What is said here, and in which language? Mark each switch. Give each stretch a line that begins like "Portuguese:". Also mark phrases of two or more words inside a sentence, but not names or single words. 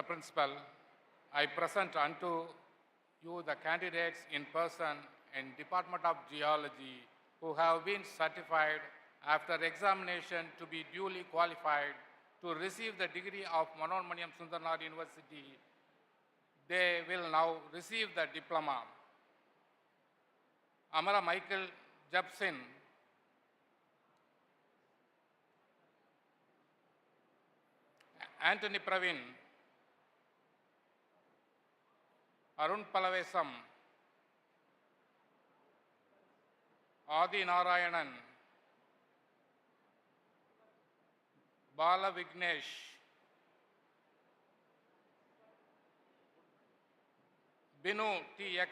English: Principal, I present unto you the candidates in person in Department of Geology who have been certified after examination to be duly qualified to receive the degree of Manoranmaniam Sundarnath University. They will now receive the diploma. Amara Michael Jepson, Anthony Pravin, Arun Palavesam, Adi Narayanan, Bala Vignesh, Binu T.X.